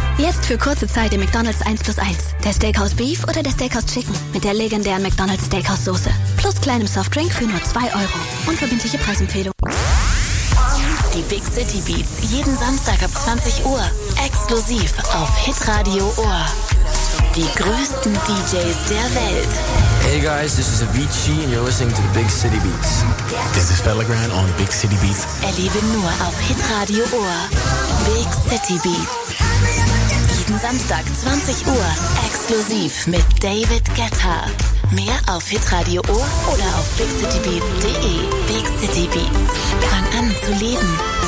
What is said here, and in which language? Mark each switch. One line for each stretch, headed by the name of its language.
German: Jetzt für kurze Zeit im McDonald's 1+1. Der Steakhouse Beef oder der Steakhouse Chicken mit der legendären McDonald's Steakhouse Soße. Plus kleinem Softdrink für nur 2 Euro. Unverbindliche Preisempfehlung. Die Big City Beats. Jeden Samstag ab 20 Uhr. Exklusiv auf Hitradio Ohr. Die größten DJs der Welt.
English: Hey guys, this is Avicii and you're listening to the Big City Beats. This is Felligrand on Big City Beats.
German: Erlebe nur auf Hitradio Ohr. Big City Beats. Jeden Samstag, 20 Uhr. Exklusiv mit David Guetta. Mehr auf Hitradio Ohr oder auf bigcitybeats.de. Big City Beats. Fang an zu leben.